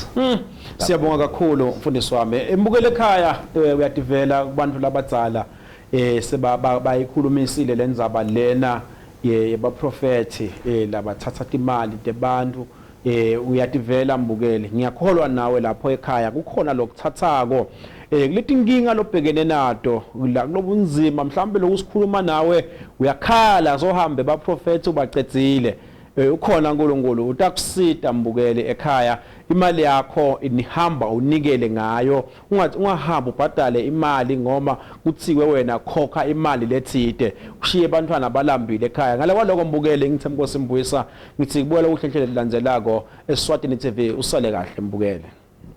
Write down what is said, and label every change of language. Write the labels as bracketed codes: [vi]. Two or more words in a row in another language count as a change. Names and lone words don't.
[ss] siyabonga kakhulu mfundisi wami embukele ekhaya uyadivela kubantu labadzala sebayikhulumisile lendzaba lena yebaprofeti labathatha imali debantu uyativela mbukele ngiyakholwa nawe lapho ekhaya kukhona lokuthathako kuleti inkinga lobhekene nato kulobunzima mhlambe lokusikhuluma nawe uyakhala zohambe baprofeti ubacedzile ukhona uNkulunkulu utakusita mbukele ekhaya imali yakho inihamba unikele ngayo ungahamba ubhadale imali ngoma kuthiwe wena khokha imali lethide ushiye abantwana abalambile ekhaya ngale kwaloko mbukele ngithe Nkosi Mbuyisa ngithi kubulela uhlenhlelo lilandzelako Eswatini TV usale kahle mbukele.